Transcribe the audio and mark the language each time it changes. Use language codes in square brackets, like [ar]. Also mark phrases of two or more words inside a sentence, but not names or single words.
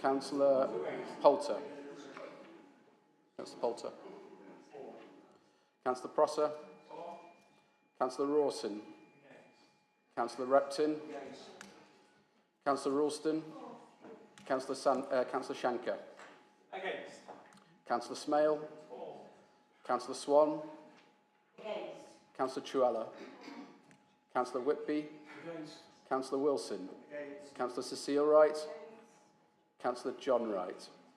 [en] Councillor Poulter. Councillor Poulter. Councillor Prosser. Councillor Rawson. Councillor Repton. Councillor Ralston. Councillor Shanker. Against. Councillor Smale. Councillor Swan. Against. Councillor Truella. Councillor Whitby. Against. Councillor Wilson. Against. Councillor Cecile Wright. Councillor John Wright.